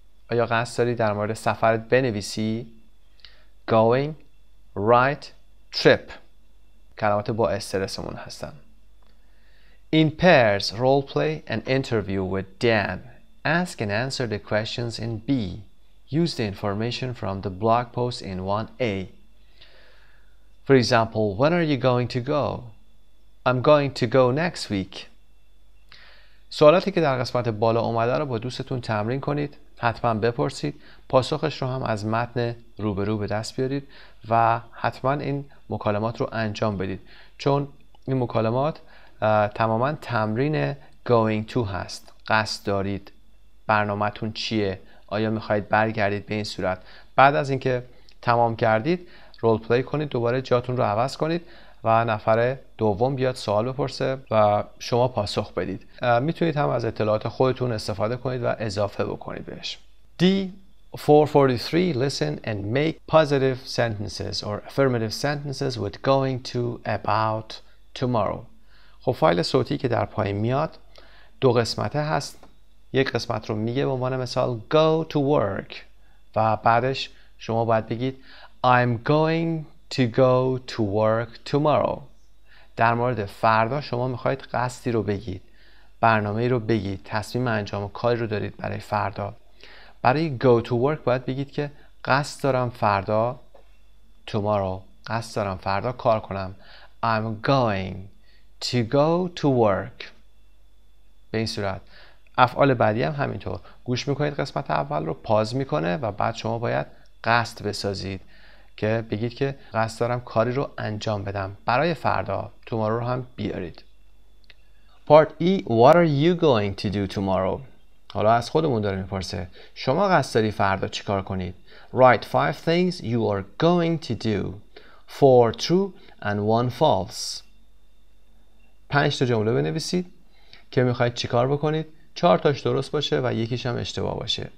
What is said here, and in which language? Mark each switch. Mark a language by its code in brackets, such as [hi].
[fa] آیا قصد داری در مورد سفرت بنویسی؟ [en] Going write trip [fa] کلمات با استرسمون هستن. [en] In pairs role play an interview with Dan. Ask and answer the questions in B. Use the information from the blog post in 1A. For example, when are you going to go? I'm going to go next week. [fa] سوالاتی که در قسمت بالا اومده رو با دوستتون تمرین کنید. حتما بپرسید. پاسخش رو هم از متن روبرو به دست بیارید و حتما این مکالمات رو انجام بدید. چون این مکالمات تماما تمرین [en] going to [fa] هست. قصد دارید؟ برنامه‌تون چیه؟ آیا میخواهید برگردید به این صورت؟ بعد از اینکه تمام کردید رول پلی کنید، دوباره جاتون رو عوض کنید و نفر دوم بیاد سوال بپرسه و شما پاسخ بدید. میتونید هم از اطلاعات خودتون استفاده کنید و اضافه بکنید بهش. [en] D 443 Listen and make positive sentences or affirmative sentences with going to, about, tomorrow. [fa] خب فایل صوتی که در پایین میاد دو قسمته هست. یک قسمت رو میگه به عنوان مثال [en] go to work [fa] و بعدش شما باید بگید [en] I'm going to go to work tomorrow. [fa] در مورد فردا شما میخواید قصدی رو بگید، برنامه‌ای رو بگید، تصمیم انجام کاری رو دارید برای فردا. برای [en] go to work [fa] باید بگید که قصد دارم فردا [en] tomorrow [fa] قصد دارم فردا کار کنم. [en] I'm going to go to work. [fa] به این صورت. افعال بعدی هم همینطور. گوش میکنید قسمت اول رو پاز میکنه و بعد شما باید قصد بسازید که بگید که قصد دارم کاری رو انجام بدم برای فردا. tomorrow رو هم بیارید. [en] Part E What are you going to do tomorrow? [fa] حالا از خودمون داره میپرسه شما قصد داری فردا چیکار کنید؟ [en] Write 5 things you are going to do. 4 true and 1 false. [fa] 5 تا جمله بنویسید که میخواید چیکار بکنید. 4 تاش درست باشه و یکیش هم اشتباه باشه.